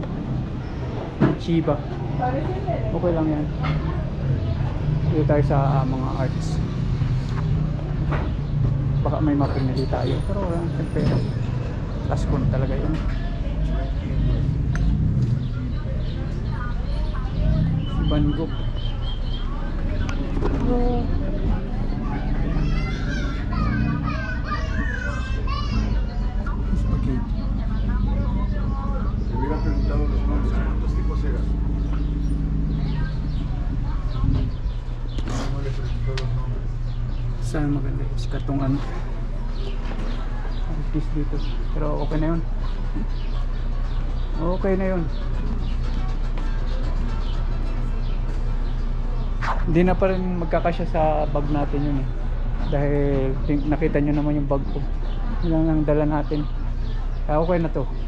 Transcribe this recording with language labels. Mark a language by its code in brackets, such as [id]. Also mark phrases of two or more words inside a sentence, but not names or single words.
[tl] Chiba. Okay lang yan. Dito tayo sa mga arts. baka may mapinili tayo, pero wala, siyempre last ko na talaga yun. Si Van Gogh. Spaghetti. [es] Me hubiera preguntado los nombres, ¿cuántos tipos eran? No le preguntó los nombres. [tl] Sana maganda yung sikat tong ano artist dito, pero okay na yun, okay na yun. Hindi na pa rin magkakasya sa bag natin yun eh, dahil nakita nyo naman yung bag ko, yun lang ang dala natin, kaya okay na to.